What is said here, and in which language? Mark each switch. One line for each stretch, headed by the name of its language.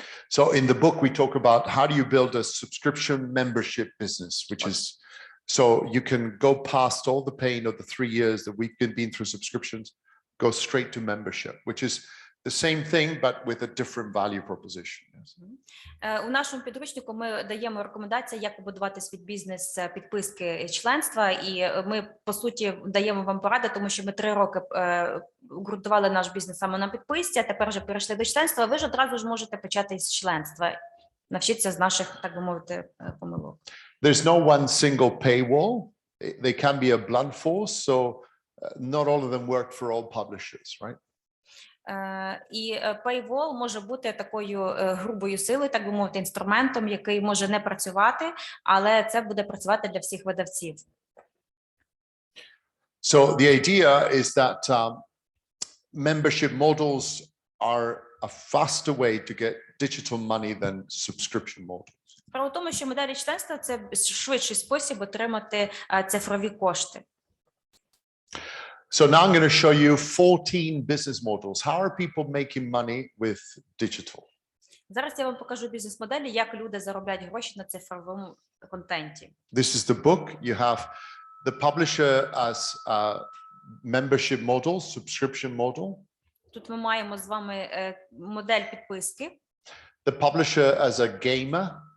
English: So in the book we talk about how do you build a subscription membership business, which is so you can go past all the pain of the 3 years that we've been through subscriptions, go straight to membership, which is the same thing but with a different value proposition.
Ukrainian: У нашому підручнику ми даємо рекомендації, як побудувати свій бізнес підписки членства, і ми, по суті, даємо вам поради, тому що ми 3 роки ґрунтували наш бізнес саме на підписці, а тепер вже перейшли до членства. Ви ж одразу ж можете почати з членства, навчитися з наших, так би мовити, помилок.
English: There's no one single paywall. They can be a blunt force, so not all of them work for all publishers, right?
Ukrainian: І paywall може бути такою грубою силою, так би мовити, інструментом, який може не працювати, але це буде працювати для всіх видавців.
English: So the idea is that membership models are a faster way to get digital money than subscription models.
Ukrainian: Справа в тому, що моделі членства – це швидший спосіб отримати цифрові кошти.
English: So now I'm going to show you 14 business models. How are people making money with digital?
Ukrainian: Зараз я вам покажу бізнес-моделі, як люди заробляють гроші на цифровому контенті.
English: This is the book. You have the publisher as a membership model, subscription model.
Ukrainian: Тут ми маємо з вами модель підписки.
English: The publisher as a gamer.